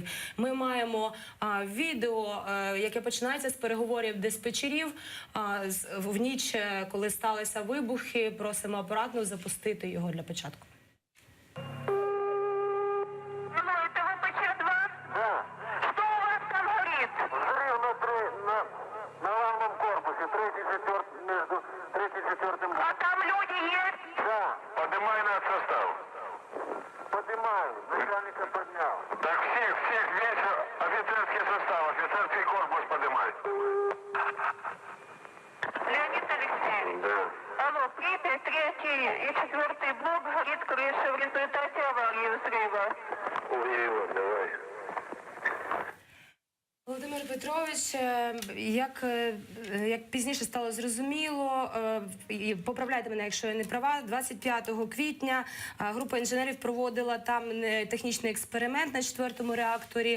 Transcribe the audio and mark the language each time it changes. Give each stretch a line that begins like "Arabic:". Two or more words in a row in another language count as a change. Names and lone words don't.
Ukrainian: Ми маємо відео, яке починається з переговорів диспетчерів в ніч, коли сталися вибухи. Просимо апаратну запустити його для початку.
Russian: На главном корпусе, третий, четвертый, между третьим и четвертым. А там люди есть? Да. Поднимай над состав. Поднимаю. Начальника поднял. Так всех весь офицерский состав, офицерский корпус поднимай. Леонид Алексеевич. Да. Алло, Припять, третий и четвертый блок горит крыша в результате аварии взрыва. Увидел, давай.
Ukrainian: Володимир Петрович, як пізніше стало зрозуміло, поправляйте мене, якщо я не права, 25 квітня група інженерів проводила там технічний експеримент на 4-му реакторі.